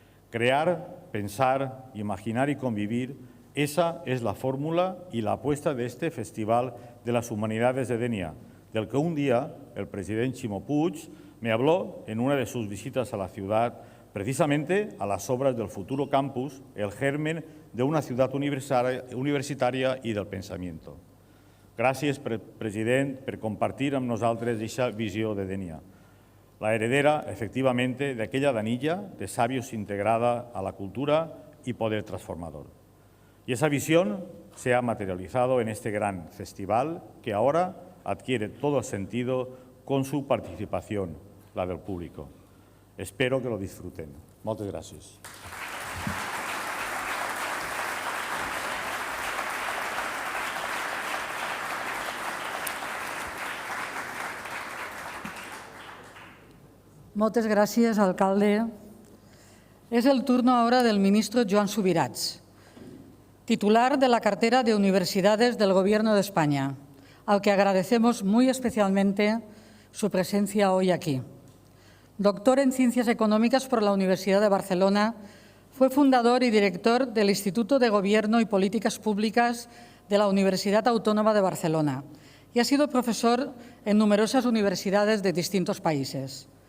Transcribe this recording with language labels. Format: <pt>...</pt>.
<es>Crear, pensar, imaginar y convivir, esa es la fórmula y la apuesta de este Festival de las Humanidades de Dénia, del que un día el presidente Ximo Puig me habló en una de sus visitas a la ciudad, precisamente a las obras del futuro campus, el germen de una ciudad universitaria i del pensamiento.</es> <ca>Gràcies, president, per compartir amb nosaltres aquesta visió de Dénia,</ca> <es>la heredera, efectivamente, de aquella danilla de sabios integrada a la cultura y poder transformador. Y esa visión se ha materializado en este gran festival que ahora adquiere todo el sentido con su participación, la del público. Espero que lo disfruten.</es> <ca>Moltes gràcies. Moltes gràcies, alcalde.</ca> <es>Es el turno ahora del ministro Joan Subirats, titular de la cartera de Universidades del Gobierno de España, al que agradecemos muy especialmente su presencia hoy aquí. Doctor en Ciencias Económicas por la Universidad de Barcelona, fue fundador y director del Instituto de Gobierno y Políticas Públicas de la Universidad Autónoma de Barcelona y ha sido profesor en numerosas universidades de distintos países.</es>